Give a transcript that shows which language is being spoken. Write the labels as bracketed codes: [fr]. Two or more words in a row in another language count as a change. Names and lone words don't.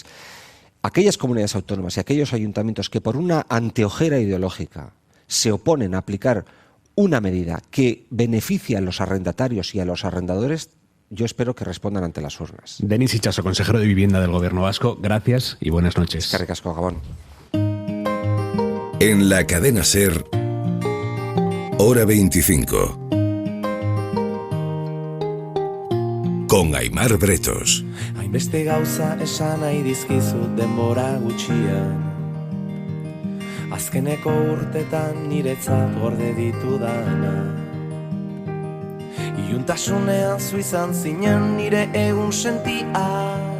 [es] Aquellas comunidades autónomas y aquellos ayuntamientos que por una anteojera ideológica se oponen a aplicar una medida que beneficia a los arrendatarios y a los arrendadores, yo espero que respondan ante las urnas. Denis Itxaso, consejero de Vivienda del Gobierno vasco, gracias y buenas noches. [eu] Eskerrik asko, Gabón. [es] En la cadena SER, Hora 25. Con Aimar Bretos. [eu] Hainbeste gauza esan nahi dizkizut denbora gutxian. Azkeneko urtetan niretzat gorde ditudana. Iuntasunean zu izan zinen nire egun sentia.